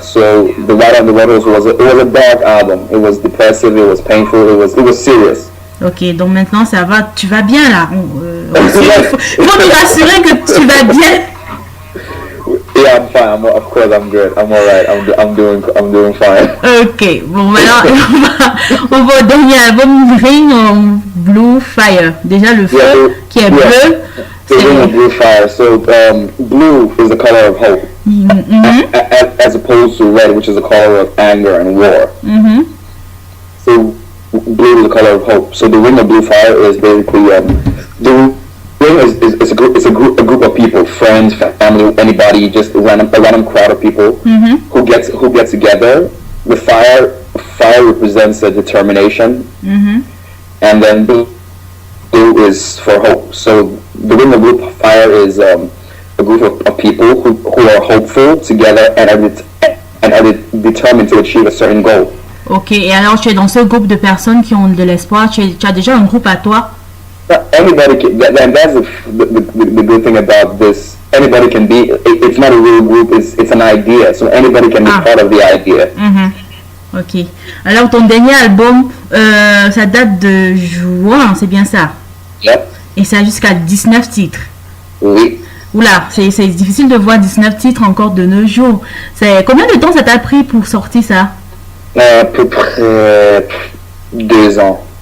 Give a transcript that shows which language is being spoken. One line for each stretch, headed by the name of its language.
English: So the Right on the Red Horse was a dark album. It was depressive. It was painful. It was serious.
French: Ok, donc maintenant ça va, tu vas bien là. Il faut nous rassurer que tu vas bien.
English: Yeah, I'm fine. Of course, I'm good. I'm alright. I'm doing fine.
French: Ok, bon maintenant on va au dernier album, Ring of Blue Fire. Déjà le feu qui est bleu.
English: The Ring of Blue Fire. So blue is the color of hope, as opposed to red, which is the color of anger and war. So blue is the color of hope. So the Ring of Blue Fire is basically the ring is a group of people, friends, family, anybody, just a random crowd of people who get together. The fire represents a determination, and then blue is for hope. So the Ring of Blue Fire is a group of people who are hopeful together and are determined to achieve a certain goal.
French: Ok, et alors tu es dans ce groupe de personnes qui ont de l'espoir, tu as déjà un groupe à toi?
English: Anybody can, and that's the good thing about this. Anybody can be. It's not a real group. It's an idea. So anybody can be part of the idea. Ok.
French: Alors ton dernier album, ça date de juin, c'est bien ça?
English: Yep.
French: Et ça a jusqu'à 19 titres. Oui. Oula, c'est difficile de voir 19 titres encore de nos jours. C'est combien de temps ça t'a pris pour sortir ça? À peu près 2 ans.